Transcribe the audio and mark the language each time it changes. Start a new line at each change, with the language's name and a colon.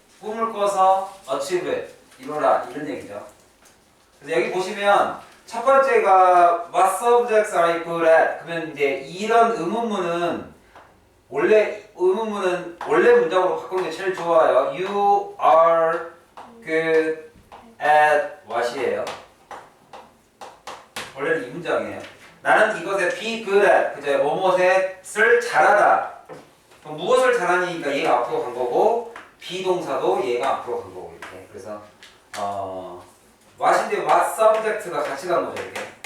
Korean: 꿈을 꿔서
English: achieve it.
Korean: 이뤄라. 이런 얘기죠. 그래서 여기 보시면 첫 번째가
English: what subjects are you good at?
Korean: 그러면 이제 이런 의문문은 원래 문장으로 바꾸는 게 제일 좋아요.
English: You are good at what이에요.
Korean: 원래는 이 문장이에요. 나는 이것에 be good at, 그죠? 뭐뭇을 잘하다. 그럼 무엇을 잘하니까 얘가 앞으로 간 거고 비동사도 얘가 앞으로 간 거고 이렇게. 그래서 what인데 what subject가 같이 간 거죠 이렇게.